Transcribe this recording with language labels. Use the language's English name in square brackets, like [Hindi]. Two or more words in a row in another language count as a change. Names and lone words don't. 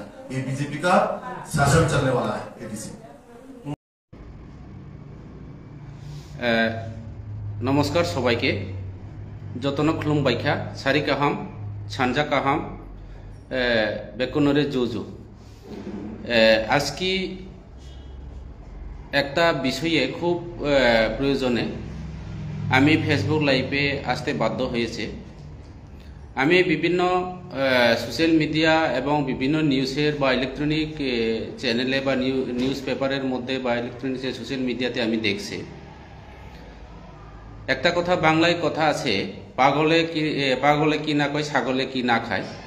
[Hindi] ये बीजेपी का शासन चलने वाला है एडीसी। [Kok Borok] नमस्कार सबाइके जतन खुलुम बाइखा सारि गाहाम सानजा गाहाम बेकुनरे जुजु आजकी [Bangla] একটা বিষয়ে খুব প্রয়োজনে আমি ফেসবুক লাইভে আসতে বাধ্য হয়েছে। আমি বিভিন্ন সোশ্যাল মিডিয়া এবং বিভিন্ন নিউজের বা ইলেকট্রনিক চ্যানেলে বা নিউজ পেপারের মধ্যে বা ইলেকট্রনিক সোশ্যাল মিডিয়াতে আমি দেখছি একটা কথা, বাংলায় কথা আছে, পাগলে কি না কয় ছাগলে কি না খায়।